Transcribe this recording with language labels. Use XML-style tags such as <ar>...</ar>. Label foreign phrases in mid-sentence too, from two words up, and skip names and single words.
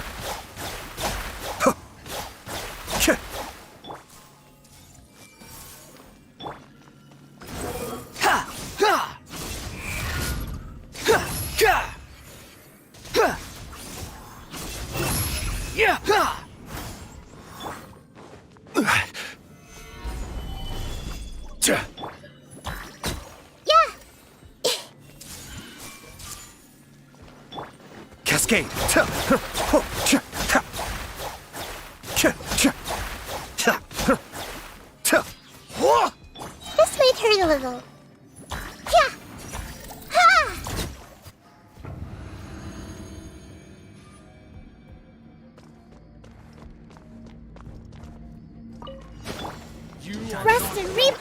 <en>Huh! Ka! Ha! Ha! Ha! Ka! Ha! Yeah! Ha! Ja! Cascade! Ta! Huh! Ho! Cha! Ta! Cha! Cha! Ta! Huh! 𝕮𝖆𝖆𝖊𝖊𝖊𝖊. Yeah! Ha! Rest and reap.</en>